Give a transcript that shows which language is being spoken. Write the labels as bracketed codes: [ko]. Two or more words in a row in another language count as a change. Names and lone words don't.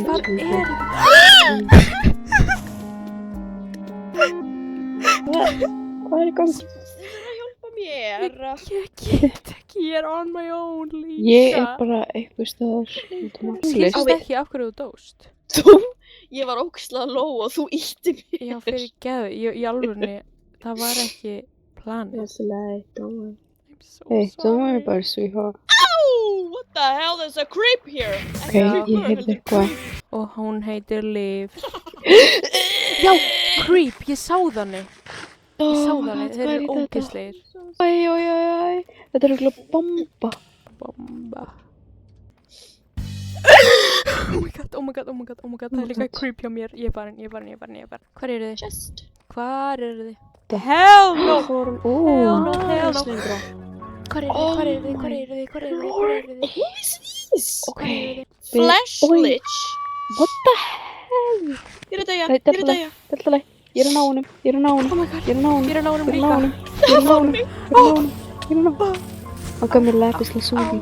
[is] Hvað er þetta? Hvað er í gangi? Hjálpa mér. Ég get ekki, ég er [en] on my own [is] líka. Ég er bara eitthvað staðar. Skilst ekki af hverju þú dóst. Ég var ógeðslega low og þú ítti mér. Já, fyrir geðu, í alvörunni, það var ekki planið. [en] That's a lie, don't worry. I'm so Hey, don't worry sorry. about it, sweetheart. Ow! What the hell? There's a creep here. [is] Ok, ég heyrði eitthvað. Og hún heitir Liv. Já, creep, ég sá þannig. Ég sá þannig, þeir eru ógeðslegir. Æ. Þetta er eiginlega bomba. Bomba. [en] Oh my god, [is] það er líka creep hjá mér. Ég er farin. Hvar eru þið? [en] Just. [is] Hvar eru þið? [en] Hell no! Hell no. [is] Hvar eru þið? [en] Who is this? Ok. Flash [is] Oj. [en] Lich. What the hell? [is] Ég er að deyja. Nei, Ég er að deyja. Þetta er leið. Ég er að ná honum. Ég er að ná honum. [en] Oh my god. [is] Ég er að ná honum. Ég er að ná honum Ég er líka. að ná honum. Ég er að ná honum. Ég er að ná honum. Ég er að ná honum. Hann gaf mér lapis lazuli.